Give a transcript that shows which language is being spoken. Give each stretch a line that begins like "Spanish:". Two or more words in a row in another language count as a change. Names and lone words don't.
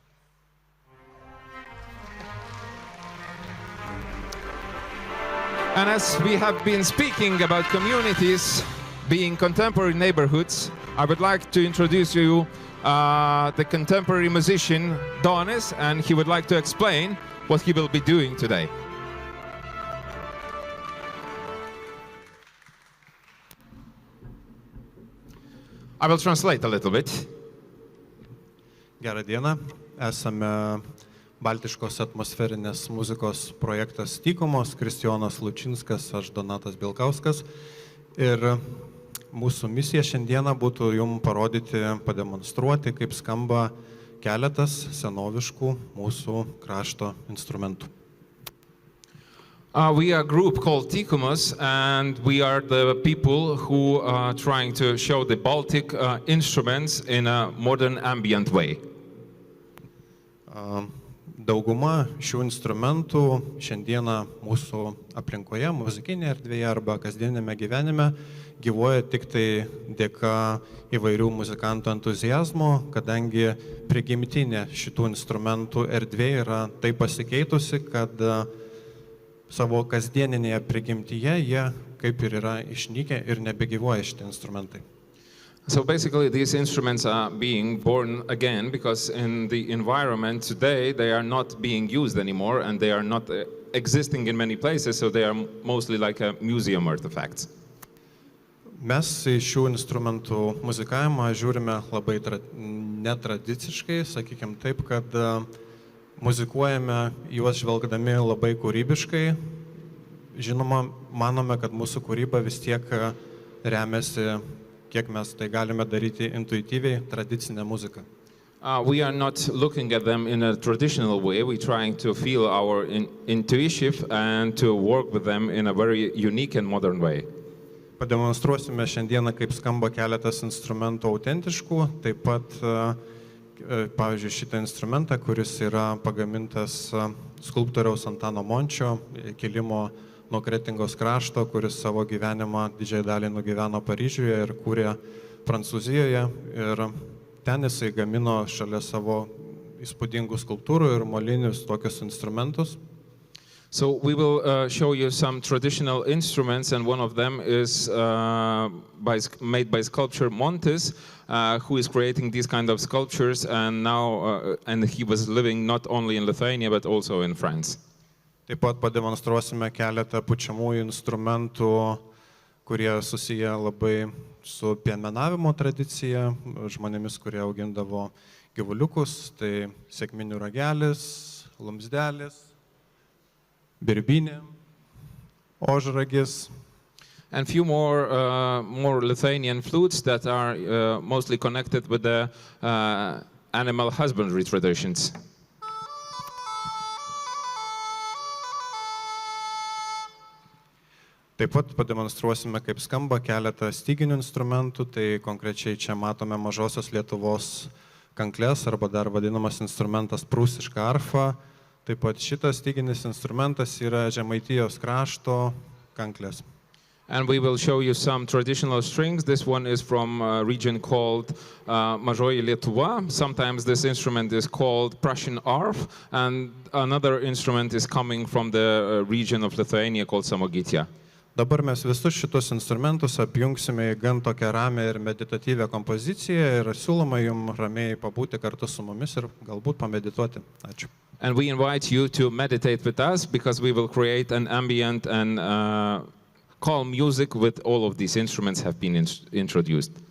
English: And as we have been speaking about communities being contemporary neighborhoods, I would like to introduce you the contemporary musician Donis, and he would like to explain what he will be doing today. I will translate a little bit.
Lithuanian: Gerą dieną. Esame baltiškos atmosferinės muzikos projektas Tykomos, Kristijonas Lučinskas, aš Donatas Bilkauskas. Ir mūsų misija šiandieną būtų jums parodyti, pademonstruoti, kaip skamba keletas senoviškų mūsų krašto instrumentų.
English: We are a group called Tykomos, and we are the people who are trying to show the Baltic instruments in a modern ambient way.
Lithuanian: Dauguma šių instrumentų šiandieną mūsų aplinkoje, muzikinėje erdvėje arba kasdienėme gyvenime gyvuoja tik tai dėka įvairių muzikantų entuziazmo, kadangi prigimtinė šitų instrumentų erdvė yra taip pasikeitusi, kad savo kasdieninėje prigimtyje jie kaip ir yra išnykę ir nebegyvuoja šitie instrumentai.
English: So basically these instruments are being born again because in the environment today they are not being used anymore and they are not existing in many places, so they are mostly like a museum artifacts.
Lithuanian: Mes į šių instrumentų muzikavimą žiūrime labai netradiciškai, sakykime taip, kad muzikuojame juos žvelgdami labai kūrybiškai. Žinoma, manome, kad mūsų kūryba vis tiek remiasi, kiek mes tai galime daryti intuityviai, tradicinę muziką.
English: We are not looking at them in a traditional way. We're trying to feel our intuition and to work with them in a very unique and modern way.
Lithuanian: Pademonstruosime šiandieną, kaip skamba keletas instrumentų autentiškų, taip pat, pavyzdžiui, šitą instrumentą, kuris yra pagamintas skulptoriaus Antano Mončio, kilimo nuo Kretingos krašto, kuris savo gyvenimą didžiąją dalį nugyveno Paryžiuje ir kūrė Prancūzijoje. Ir ten jisai gamino šalia savo įspūdingų skulptūrų ir molinius tokius instrumentus.
English: So we will show you some traditional instruments, and one of them is made by sculptor Montes, who is creating these kind of sculptures, and now and he was living not only in Lithuania but also in France.
Lithuanian: Taip pat pademonstruosime keletą pučiamųjų instrumentų, kurie susiję labai su piemenavimo tradicija, žmonėmis, kurie augindavo gyvuliukus, tai sekminių ragelis, lumsdelis, birbinė, ožragis.
English: And few more Lithuanian flutes that are mostly connected with the animal husbandry traditions.
Lithuanian: Taip pat pademonstruosime, kaip skamba keletą styginių instrumentų, tai konkrečiai čia matome Mažosios Lietuvos kankles arba dar vadinamas instrumentas prūsiška arfa. Taip pat šitas styginis instrumentas yra Žemaitijos krašto kanklės.
English: And we will show you some traditional strings. This one is from a region called Mažoji Lietuva. Sometimes this instrument is called Prussian arf, and another instrument is coming from the region of Lithuania called Samogitia.
Lithuanian: Dabar mes visus šitus instrumentus apjungsime į gan tokią ramią ir meditatyvę kompoziciją ir siūloma jums ramiai pabūti kartu su mumis ir galbūt pamedituoti. Ačiū.
English: And we invite you to meditate with us because we will create an ambient and calm music with all of these instruments have been introduced.